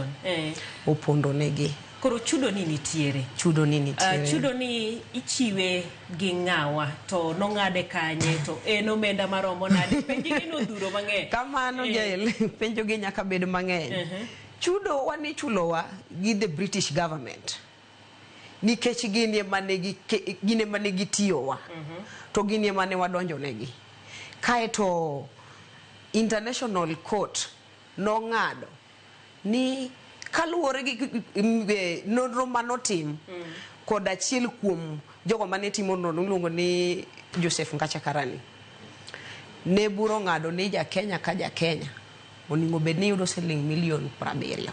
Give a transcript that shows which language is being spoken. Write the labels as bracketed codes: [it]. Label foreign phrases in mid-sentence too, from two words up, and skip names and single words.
[luo] Opondo negi. Koro chudo ni nitiere. Chudo ni ichiwe gi ng'awa to nong'ade kanye to en omenda maromo nade? Penjo gi nodhuro mang'eny. Kamano jael penjo gi nyaka bed mang'eny. Chudo wani chulowa gi [en] the British government. [luo] Nikech gine mane gitiyowa. To gine mane wadonjo negi. Kaeto International Court nong'ado ni kaluwore gi nonro manotim kod achiel kuom jogo mane timo nonro luongo ni Joseph Ngacha Karani, ne buro ng'ado ni ja Kenya ka ja Kenya oningo bed ni yudo siling milion 70.